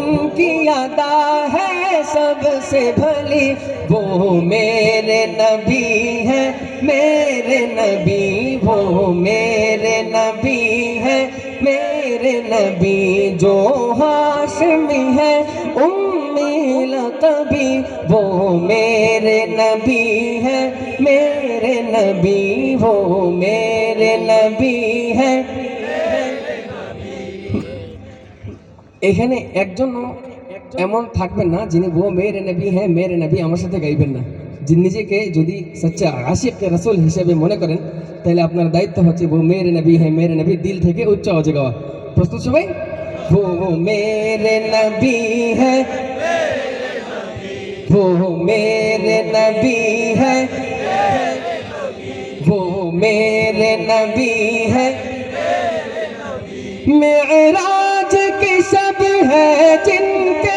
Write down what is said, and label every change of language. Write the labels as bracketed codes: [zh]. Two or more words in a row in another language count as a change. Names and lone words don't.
[ur] کی ادا ہے سب سے بھلی، وہ میرے نبی ہے میرے نبی، وہ میرے نبی ہے میرے نبی، جو ہاشمی ہے امی لقبی، وہ میرے نبی ہے میرے نبی، وہ میرے نبی ہے۔ [bn] এখানে একজনও এমন থাকবেন না যিনি [ur] وہ میرے نبی ہے میرے نبی [bn] আমার সাথে গাইবেন না। যিনি নিজেকে যদি সচ্চা আশিক রাসূল হিসেবে মনে করেন তাহলে আপনার দায়িত্ব হচ্ছে [ur] وہ میرے نبی ہے میرے نبی [bn] দিল থেকে উচ্চ আওয়াজে গাওয়া। প্রস্তুত সবাই? [ur] وہ میرے نبی ہے، وہ میرے نبی ہے، وہ میرے نبی ہے، معراج کی سب ہے جن کے